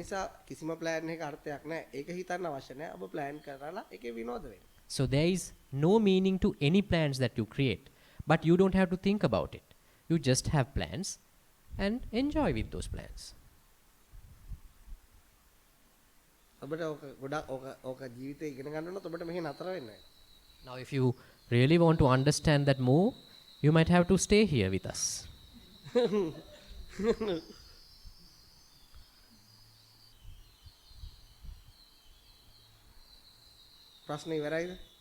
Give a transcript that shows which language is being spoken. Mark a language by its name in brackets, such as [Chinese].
[Sinhala] නිසා කිසිම plan එකක අර්ථයක් නැහැ. ඒක හිතන්න අවශ්‍ය නැහැ. ඔබ plan කරලා ඒකේ විනෝද වෙන්න. [English] So there is no meaning to any plans that you create, but you don't have to think about it. You just have plans and enjoy with those plans. [Sinhala] ඔබට ඕක ජීවිතේ ඉගෙන ගන්න උනොත් ඔබට මෙහෙ නතර වෙන්න වෙනවා. [English] Now if you really want to understand that more, you might have to stay here with us. [Sinhala] ප්‍රශ්න ඉවරයිද?